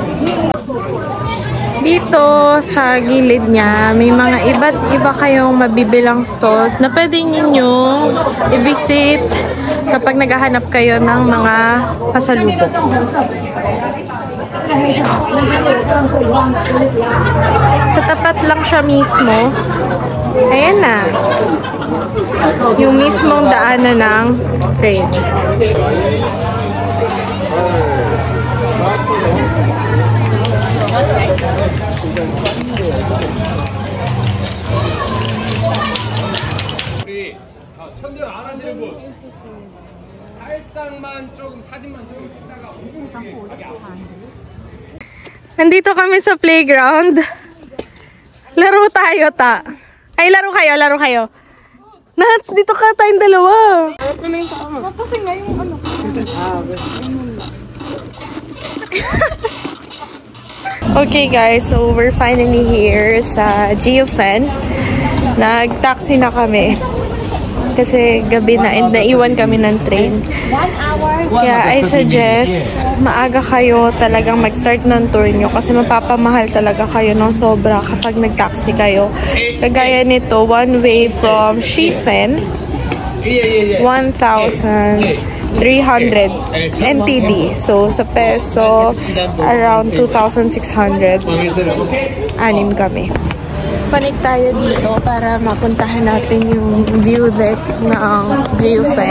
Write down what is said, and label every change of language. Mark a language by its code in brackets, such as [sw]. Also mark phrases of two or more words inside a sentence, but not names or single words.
[tl] Dito sa gilid niya, may mga iba't iba kayong mabibilang stalls na pwede ninyong i-visit kapag naghahanap kayo ng mga pasalubong. Sa tapat lang siya mismo. Ayan na. Yung mismong daanan ng train. [ko] 우리 천년 안 하시는 분 살짝만 조금 사진만 좀 찍다가 5분씩 [tl] Nandito kami sa playground. Laro tayo, ta. Ay, laro kayo. Nats, dito ka tayong dalawa. [en] Okay guys, so we're finally here [tl] sa Geofen. Nag-taxi na kami. Kasi gabi na and naiwan kami ng train. Kaya [en] I suggest [tl] maaga kayo talagang mag-start ng tour nyo kasi mapapamahal talaga kayo ng sobra kapag nag-taxi kayo. Kagaya nito, [en] one way from Shifen, 1,300 NTD. [tl] So, sa peso, around 2,600. Anim kami. Panik tayo dito para mapuntahan natin yung [en] view deck [tl] ng Geofen.